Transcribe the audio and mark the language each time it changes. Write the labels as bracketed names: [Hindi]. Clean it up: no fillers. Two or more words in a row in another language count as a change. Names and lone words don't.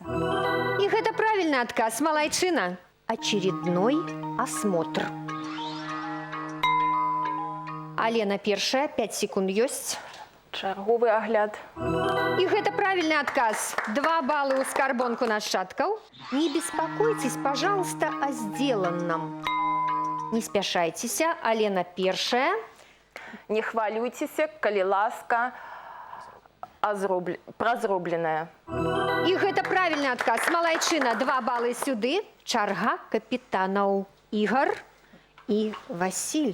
[Belarusian] І гэта правільны адказ. Малайчына. [Russian] Очередной осмотр. [Belarusian] Алена першая, 5 секунд ёсць. Чарговы агляд. І гэта правільны адказ. 2 балы ў скарбонку Нашчадкаў. [Russian] Не беспокойтесь, пожалуйста, о сделанном. [Belarusian] Не спяшайцеся. Алена першая. Не хвалюйцеся, калі ласка, пра зробленае. І гэта правільны адказ. Малайчына, 2 балы сюды. Чарга капітанаў Ігор і Васіль.